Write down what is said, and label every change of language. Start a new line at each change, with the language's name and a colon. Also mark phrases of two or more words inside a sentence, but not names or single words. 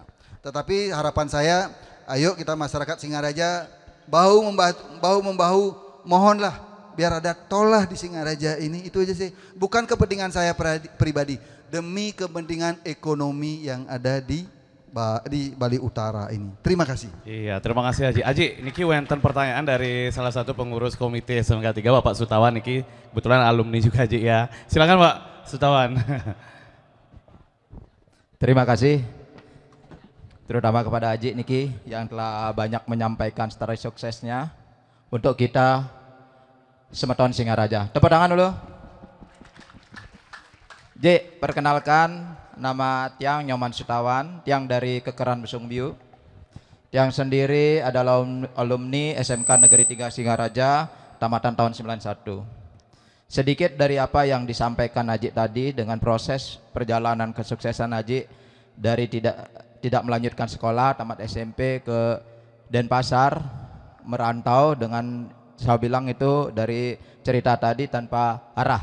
Indonesian: Tetapi harapan saya, ayo kita masyarakat Singaraja bahu membahu, mohonlah biar ada tol lah di Singaraja ini, itu aja sih. Bukan kepentingan saya pribadi, demi kepentingan ekonomi yang ada di Bali Utara ini. Terima kasih. Iya, terima kasih Haji. Haji,
Balinese: niki wenten
Indonesian: pertanyaan dari salah satu pengurus komite SMK 3 Bapak Sutawan niki, kebetulan alumni juga Haji ya. Silakan Pak Sutawan. Terima kasih. Terutama kepada Haji niki yang telah banyak menyampaikan story suksesnya untuk kita Semeton Singaraja. Tepuk tangan dulu. J, perkenalkan nama Tiang Nyoman Sutawan, Tiang dari Kekeran Besung Biu. Tiang sendiri adalah alumni SMK Negeri 3 Singaraja, tamatan tahun 91. Sedikit dari apa yang disampaikan Haji tadi dengan proses perjalanan kesuksesan Haji dari tidak melanjutkan sekolah, tamat SMP ke Denpasar, merantau dengan saya bilang itu dari cerita tadi tanpa arah.